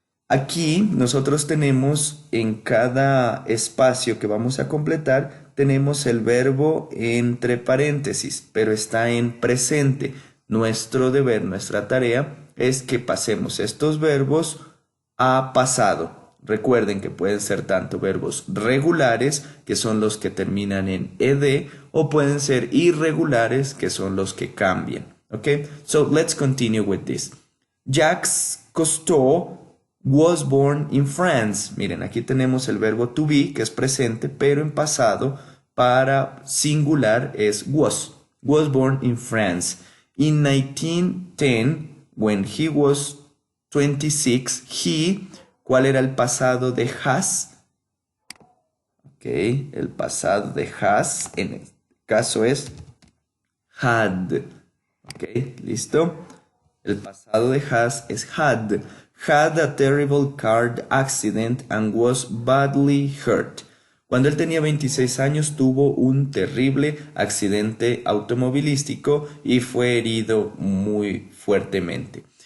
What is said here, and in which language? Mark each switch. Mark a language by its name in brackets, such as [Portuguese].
[Spanish] Aquí nosotros tenemos en cada espacio que vamos a completar, tenemos el verbo entre paréntesis, pero está en presente. Nuestro deber, nuestra tarea es que pasemos estos verbos a pasado. Recuerden que pueden ser tanto verbos regulares, que son los que terminan en ed, o pueden ser irregulares, que son los que cambian. [English] Okay, so let's continue with this. Jacques Cousteau was born in France. [Spanish] Miren, aquí tenemos el verbo to be, que es presente, pero en pasado para singular es was. [English] Was born in France. In 1910, when he was 26, he, [Spanish] ¿cuál era el pasado de has? Ok, el pasado de has, en este caso es had. Ok, ¿listo? El pasado de has es had. [English] Had a terrible car accident and was badly hurt. [Spanish] Cuando él tenía 26 años tuvo un terrible accidente automovilístico y fue herido muy fuertemente.